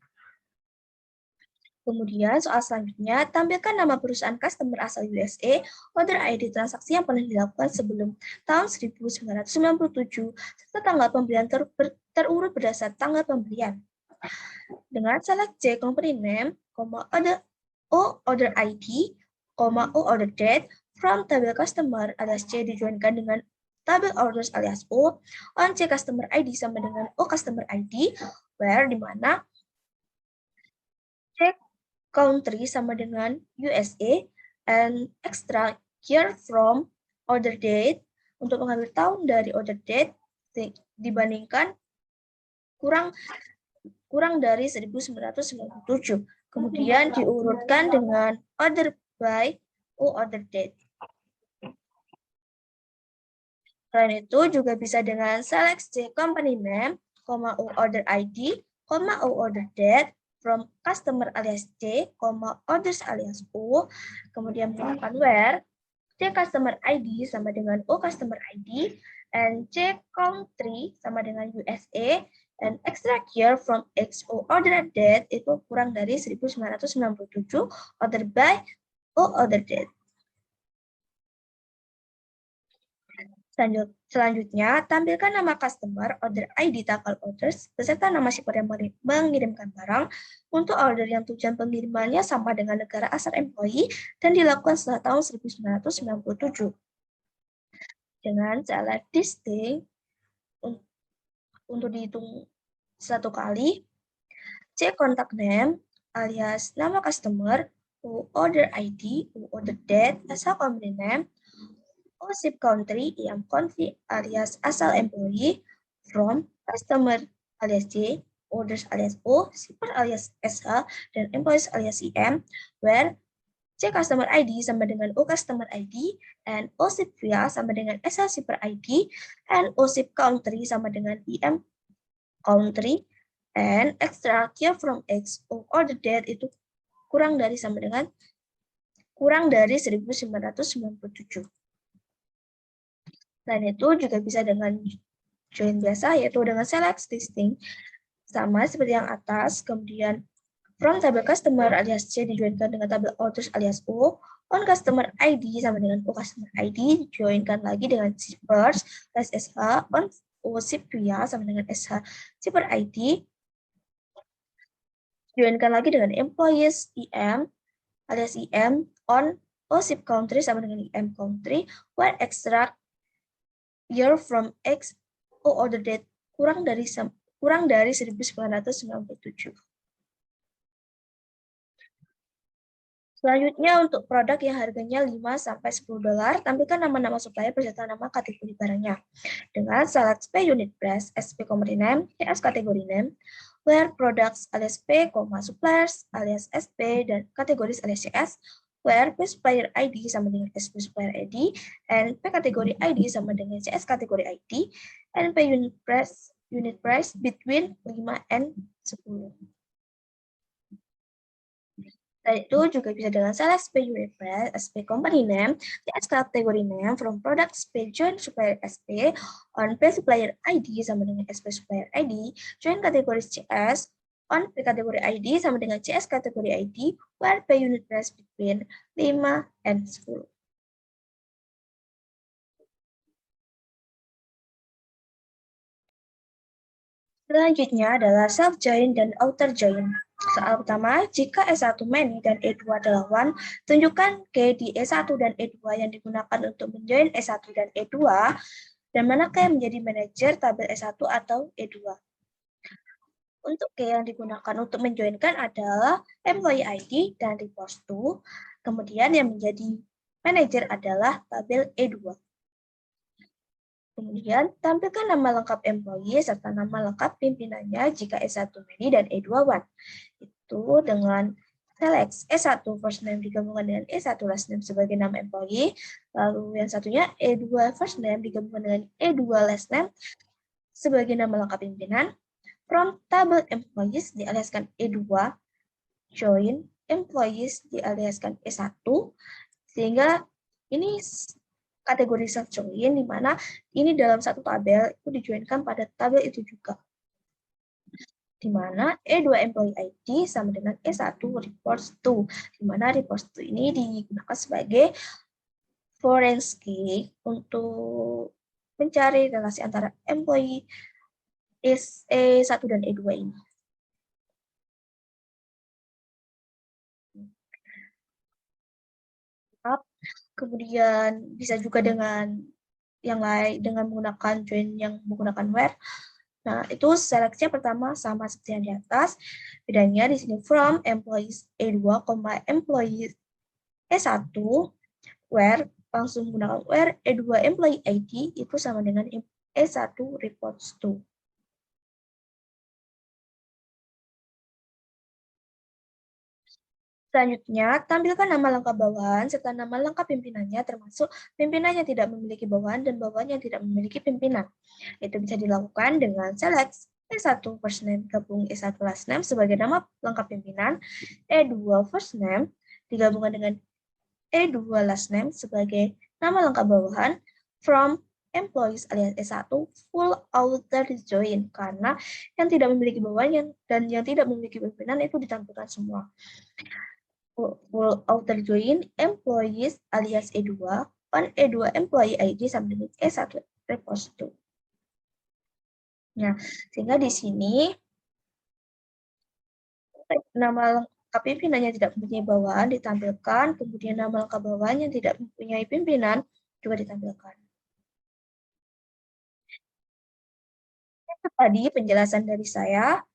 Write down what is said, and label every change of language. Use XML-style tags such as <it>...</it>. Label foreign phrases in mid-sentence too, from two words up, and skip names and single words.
<id>Kemudian soal selanjutnya, tampilkan nama perusahaan customer asal USA,</id> <en>order ID</en> <id>transaksi yang pernah dilakukan sebelum tahun 1997, serta tanggal pembelian terurut berdasar tanggal pembelian.</id> <en>Dengan select C company name, order ID, O order date, from tabel customer alias C</en> <id>dijoinkan dengan tabel</id> <en>orders alias O, on C customer ID</en> <id>sama dengan</id> <en>O customer ID, where</en> <id>di mana</id> <en>C country</en> <id>sama dengan</id> <en>USA, and extract year from order date</en> <id>untuk mengambil tahun dari</id> <en>order date</en> <id>dibandingkan kurang dari</id> <en>1997.</en> <id>Kemudian diurutkan dengan</id> <en>order by O order date.</en> <id>Selain itu juga bisa dengan</id> <en>select C company name, O order ID, O order date, from customer alias C, orders alias O,</en> <id>kemudian menggunakan</id> <en>where, C customer ID</en> <id>sama dengan</id> <en>O customer ID, and C country</en> <id>sama dengan</id> <en>USA, and extract year from X O order date</en> <id>itu kurang dari</id> <en>1997, order by O order date.</en> <id>Selanjutnya, tampilkan nama customer,</id> <en>order ID,</en> <id>tanggal orders, beserta nama shipper yang mengirimkan barang untuk order yang tujuan pengirimannya sama dengan negara asal employee dan dilakukan setelah tahun 1997.</id> <en>Dengan select distinct</en> <id>untuk dihitung satu kali, cek</id> <en>contact name alias nama customer, order ID, order date, asal company name, ship country yang country alias asal employee, from customer alias C, orders alias O, shipper alias SH, dan employees alias IM, where C customer ID</en> <id>sama dengan</id> <en>O customer ID, and O ship via</en> <id>sama dengan</id> <en>SH shipper ID, and O ship country</en> <id>sama dengan</id> <en>IM country, and extra year from X O order date</en> <id>itu kurang dari</id> <en>1997.</en> <id>Dan itu juga bisa dengan join biasa, yaitu dengan</id> <en>select listing,</en> <id>sama seperti yang atas.</id> <en>Kemudian from tabel customer alias C</en> <id>dijoinkan dengan tabel</id> <en>orders alias O, on customer ID</en> <id>sama dengan</id> <en>O customer ID,</en> <id>dijoinkan lagi dengan</id> <en>shippers alias SH, on O ship via</en> <id>sama dengan</id> <en>SH shipper ID,</en> <id>dijoinkan lagi dengan</id> <en>employees IM alias IM, on O ship country</en> <id>sama dengan</id> <en>IM country, where extract year from X O order date</en> <id>kurang dari</id> <en>1997.</en> <id>Selanjutnya untuk produk yang harganya 5-10 dolar, tampilkan nama-nama supplier beserta nama kategori barangnya.</id> <en>Dengan select P unit price, SP company name, CS kategori name, where products alias P, suppliers alias SP, dan kategoris alias CS, where P supplier ID</en> <id>sama dengan</id> <en>SP supplier ID, and P kategori ID</en> <id>sama dengan</id> <en>CS kategori ID, and P unit price between 5 and 10.</en> <id>Dan itu juga bisa dengan</id> <en>select SP unit price, SP company name, CS kategori name, from product SP join supplier SP, on P supplier ID</en> <id>sama dengan</id> <en>SP supplier ID, join kategori CS, on P kategori ID</en> <id>sama dengan</id> <en>CS kategori ID, where P unit price between 5 and 10.</en> <id>Selanjutnya adalah self-join dan outer-join. Soal pertama, jika S1 many dan E2 adalah one, tunjukkan K di E1 dan E2 yang digunakan untuk menjoin S1 dan E2, dan manakah yang menjadi manajer tabel S1 atau E2. Untuk K yang digunakan untuk menjoinkan adalah</id> <en>employee ID</en> <id>dan</id> <en>report to,</en> <id>kemudian yang menjadi manajer adalah tabel E2. Kemudian, tampilkan nama lengkap employee serta nama lengkap pimpinannya jika S1 many dan E2 one. Itu dengan select</id> <en>S1 first name</en> <id>digabungkan dengan</id> <en>E1 last name</en> <id>sebagai nama employee, lalu yang satunya</id> <en>E2 first name</en> <id>digabungkan dengan</id> <en>E2 last name</en> <id>sebagai nama lengkap pimpinan.</id> <en>From table employees dialiaskan E2 join employees dialiaskan E1,</en> <id>sehingga ini kategori self-join, di mana ini dalam satu tabel itu dijoinkan pada tabel itu juga. Di mana</id> <en>E2 employee ID</en> <id>sama dengan</id> <en>E1 reports to,</en> <id>di mana</id> <en>reports to</en> <id>ini digunakan sebagai forensik untuk mencari relasi antara employee E1 dan E2 ini. Kemudian bisa juga dengan yang lain, dengan menggunakan join yang menggunakan where. Nah, itu seleksinya pertama sama seperti yang di atas. Bedanya di sini</id> <en>from employees E2, employees E1, where</en> <id>langsung menggunakan</id> <en>where E2 employee ID</en> <id>itu sama dengan</id> <en>E1 reports to.</en> <id>Selanjutnya, tampilkan nama lengkap bawahan serta nama lengkap pimpinannya, termasuk pimpinan yang tidak memiliki bawahan dan bawahan yang tidak memiliki pimpinan. Itu bisa dilakukan dengan</id> <en>select E1 first name</en> <id>gabung</id> <en>E1 last name</en> <id>sebagai nama lengkap pimpinan,</id> <en>E2 first name</en> <id>digabungkan dengan</id> <en>E2 last name</en> <id>sebagai nama lengkap bawahan,</id> <en>from employees alias E1 full outer join,</en> <id>karena yang tidak memiliki bawahan dan yang tidak memiliki pimpinan itu ditampilkan semua.</id> <en>Full outer join employees alias E2 on E2 employee ID</en> <id>sama dengan</id> <en>E1 reports to.</en> <id>Nah, sehingga di sini nama lengkap pimpinan yang tidak mempunyai bawahan ditampilkan, kemudian nama lengkap bawahan yang tidak mempunyai pimpinan juga ditampilkan. Itu tadi penjelasan dari saya.</id>